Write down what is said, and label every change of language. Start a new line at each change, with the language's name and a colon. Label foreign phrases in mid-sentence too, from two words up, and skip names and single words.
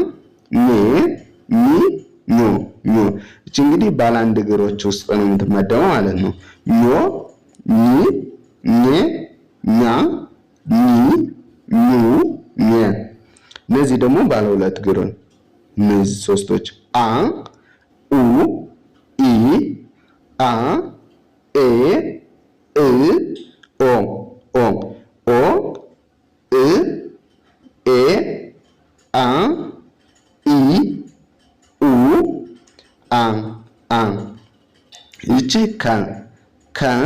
Amharic: ኞ እቺ እንግዲህ ባለ አንድ እግሮች ውስጥ ነው የምትመደበው ማለት ነው። ኞ ኒ ኘ ኛ ኒ ኙ ኘ። እነዚህ ደግሞ ባለ ሁለት እግር እነዚህ ሶስቶች አ ኡ ኢ አ ኤ እ ኦ እ ኤ አ ኢ ኡ አ ይቺ ከ